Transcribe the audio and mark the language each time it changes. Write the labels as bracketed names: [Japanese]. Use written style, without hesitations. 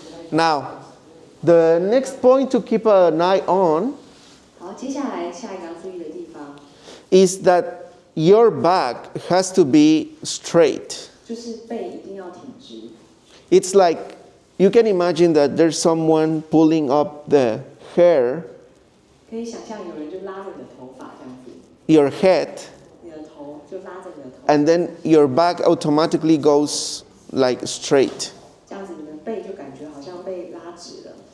[English] Now, the next point to keep an eye on [Chinese] 好，接下来下一个要注意的地方 [English] is that your back has to be straight. [Chinese] 就是背一定要挺直。 [English] It's like you can imagine that there's someone pulling up the hair, [Chinese] 可以想象有人就拉着你的头发这样子， [English] your head, [Chinese] 你的头就拉着你的头， [English] and then your back automatically goes like straight. [Chinese] 这样子你的背就感觉好像被拉直了。